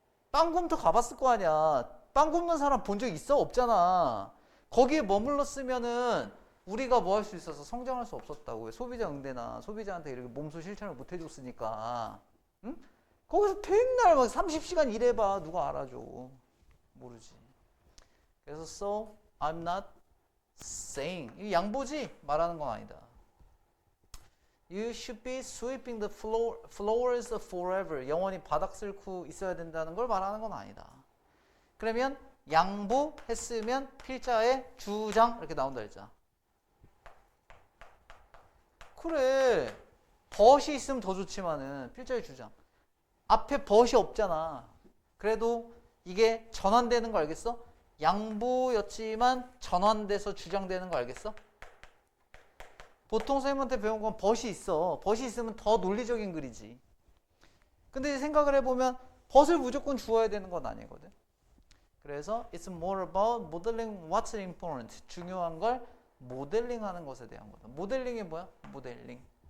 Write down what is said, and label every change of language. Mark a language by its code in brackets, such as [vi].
[ko] 빵곰터 가봤을 거 아니야. 빵 굽는 사람 본 적 있어? 없잖아. 거기에 머물렀으면은 우리가 뭐 할 수 있어서 성장할 수 없었다고. 소비자 응대나 소비자한테 이렇게 몸소 실천을 못 해줬으니까. 응? 거기서 맨날 막 30시간 일해봐. 누가 알아줘. 모르지. 그래서 [en] so I'm not saying. [ko] 이 양보지? 말하는 건 아니다. [en] You should be sweeping the floors forever. [ko] 영원히 바닥 쓸고 있어야 된다는 걸 말하는 건 아니다. 그러면 양보했으면 필자의 주장 이렇게 나온다 했잖아. 그래. 벗이 있으면 더 좋지만은 필자의 주장. 앞에 벗이 없잖아. 그래도 이게 전환되는 거 알겠어? 양보였지만 전환돼서 주장되는 거 알겠어? 보통 선생님한테 배운 건 벗이 있어. 벗이 있으면 더 논리적인 글이지. 근데 생각을 해보면 벗을 무조건 주어야 되는 건 아니거든. 그래서 [en] it's more about modeling what's important. [ko] 중요한 걸 모델링하는 것에 대한 거다. 모델링이 뭐야? 모델링.